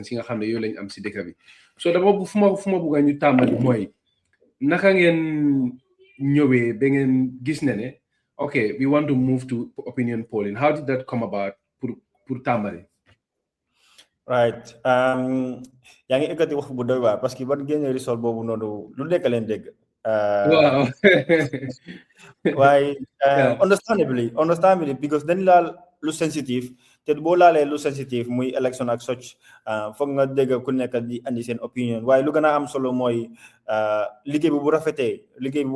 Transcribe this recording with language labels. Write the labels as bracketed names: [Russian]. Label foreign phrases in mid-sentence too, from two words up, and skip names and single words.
[Wolof] si nga xam ne yooyu lañ am si dëkk bi so dama fu ma bugg a ñu tàmbali mooy naka ngeen ñëwee ba ngeen gis ne [English] okay we want to move to opinion polling how did that come about [Wolof] pour tàmbali. [English] Right. [Wolof] yaa ngi ekkati wax bu doy waar [French] parce que [Wolof] ban génne risol boobu noonu lu nekk leen dégg. [English] Wow. [Wolof] Waaye [English] understandably because [Wolof] dañ laal lu sensitive te boo laalee lu sensitive muy election ak such foog nga dégg ku nekk di andi seen opinion waaye lu gën a am solo mooy liggéey bi bu rafetee liggéey bi